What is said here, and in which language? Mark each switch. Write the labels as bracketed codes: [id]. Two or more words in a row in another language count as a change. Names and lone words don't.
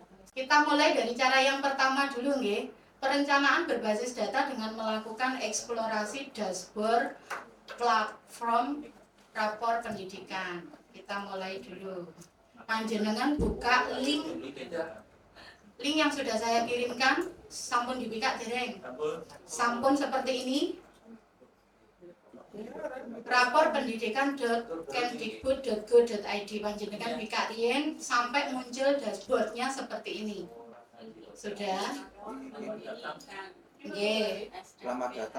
[id] Kita mulai dari cara yang pertama dulu nggih. Perencanaan berbasis data dengan melakukan eksplorasi dashboard platform rapor pendidikan. Kita mulai dulu. Panjenengan buka link yang sudah saya kirimkan. Sampun dibuka dereng. Sampun seperti ini. Rapor pendidikan.kemdikbud.go.id. Panjenengan buka rien sampai muncul dashboardnya seperti ini. Sudah? Nggih. Selamat datang.